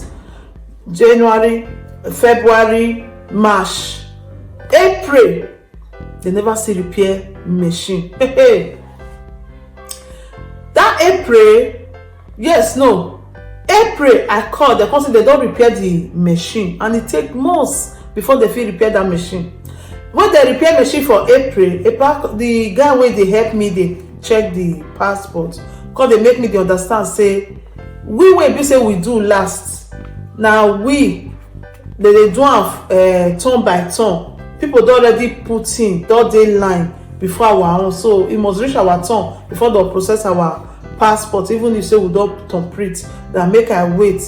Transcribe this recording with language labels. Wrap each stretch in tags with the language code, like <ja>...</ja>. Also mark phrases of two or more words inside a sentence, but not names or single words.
<pcm>January, February, March, April, they never see repair machine. That April, yes, no, April I call, they come say they don't repair the machine, and it take months before they feel repair that machine. When they repair machine for April, the guy wey dey help me dey check the passport, because they make me dey understand say we wey be say we do last, now we they do am turn by turn. People don already put in, don dey line before our own, so it must reach our turn before they'll process our passport even if say we don complete that make I wait.</pcm>